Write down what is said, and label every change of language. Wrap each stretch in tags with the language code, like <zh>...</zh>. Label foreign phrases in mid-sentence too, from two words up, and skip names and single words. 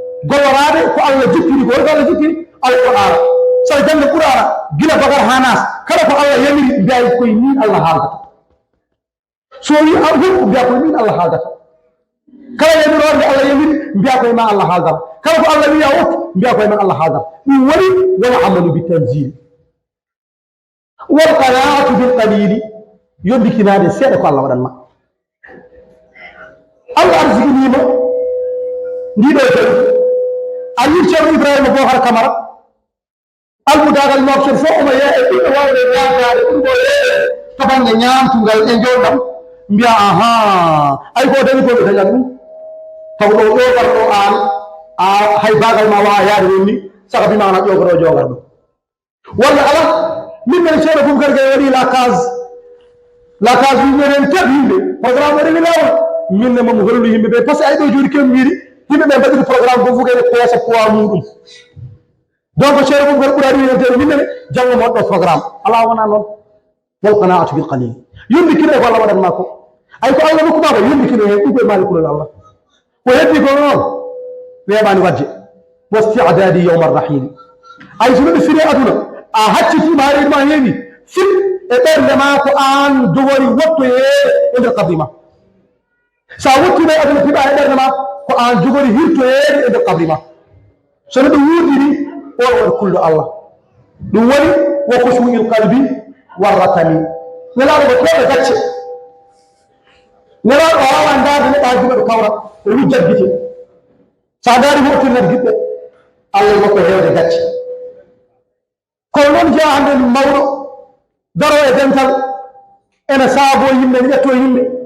<ff>Gollorade ko Allah jippiri, ko Allah jippiri, Al-Qur'an. So jande Qur'an, gila Bakar ha Nas, kala ko Allah yamiri, mbiya koye ni Allah haalata. So wi a hokku, mbiya koye min Allah haaldata. Kala yamirore nde Allah yamiri, mbiya koye ma Allah haaldata. Kala ko Allah wi a hokku, mbiya koye ma Allah haaldata. Ɗum woni</ff> <ar>والعمل بالتنزيل. والقناعة بالقليل.</ar> <ff>Yondikinade seeɗa ko Allah waɗanma. Allah arsikinima ndiɗo tawi. A yi Ceerno Ibrahima Bohar Camara. Almudagal moftel fo omo yeeya e ɓiɓɓe wawde yaakaade ɗum ɗo yeeya to bangge ñaamtugal e njoɗam. Mbiya, "Ahan, ay ko dañi ko ɓe dañat ɗum." Taw ɗo ƴogarɗo aan, a hay baagal ma wawa yaade ɗum ni, saka bima ana ƴogoro ƴogarɗo. Walla ala, min men ceerno Boubacar Gaye waɗi</ff> <fr>la case. La case</fr> <ff>wi minen tab yimɓe, programme o rewi lawol. Min ne mamo hollu yimɓe ɓe,</ff> <fr>par ce que</fr> <ff>ay ɗo joni kem wiiri, yimɓe ɓe mbaɗi programme bo fuga ene peesa poids muɗum. Donc, ceerno mum, kono ɓurani yontere min nene, janngo mo waɗɗo programme. Ala wona noon.</ff> <ar>والقناعة بالقليل.</ar> <ff>Yumbi kino ko Allah waɗanma ko. Ay, ko Allah nokku ma ko, yumbi kino hen, ɗum koye maalikulol Allah. Ko heddi ko noon, weeɓani wadde.</ff> <ar>والاستعداد ليوم الرحيل.</ar> <ff>Ay, so neɗɗo firi aduna, a haccitima, ha reedu ma heewi, fit e ɓernde ma ko an dogori wottoye e nder kabri ma. So a wotti ɗo aduna, tiiɗa e ɓernde ma, ko an jogori hirtoyeede e nder kabri ma. So neɗɗo wuurdiri, o waɗi kulɗo Allah. Ɗum woni,</ff> <ar>"وخشوع القلب والركن."</ar> <ff>Nelaaɗo ko ɗo ɓe gacce. Nelaaɗo o waawaa ndaarde neɗɗo haa juuɗe ɗo kawra, o wujjat gite. So a ndaari mo, o tirinat giɓɓe. Allah e makko heewde gacce. Kono noon, jeya hannde mawɗo daro e dental, ene saabo yimɓe, ene ƴetto yimɓe.</ff>